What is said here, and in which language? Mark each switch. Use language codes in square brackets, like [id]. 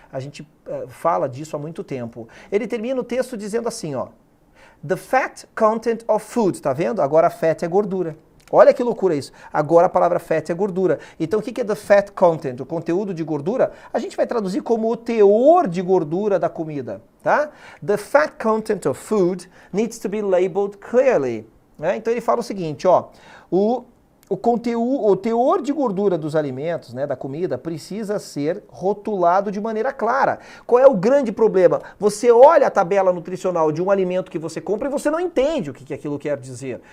[pt] A gente fala disso há muito tempo. Ele termina o texto dizendo assim, ó. [en] The fat content of food, [pt] tá vendo? Agora fat é gordura. Olha que loucura isso. Agora a palavra fat é gordura. Então o que é [en] the fat content? [pt] O conteúdo de gordura? A gente vai traduzir como o teor de gordura da comida, tá? [en] The fat content of food needs to be labeled clearly. [pt] Né? Então ele fala o seguinte, ó, o teor de gordura dos alimentos, né, da comida, precisa ser rotulado de maneira clara. Qual é o grande problema? Você olha a tabela nutricional de um alimento que você compra e você não entende o que aquilo quer dizer.